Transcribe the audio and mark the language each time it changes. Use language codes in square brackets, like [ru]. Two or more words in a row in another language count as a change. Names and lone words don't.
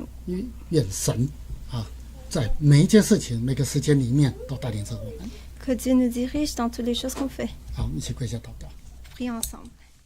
[zh] 愿神在每一件事情、每个时间里面都带领着我们。 [fr] Que Dieu nous dirige dans toutes les choses qu'on fait. [zh] 好，我们一起跪下祷告。 [fr] Prions ensemble.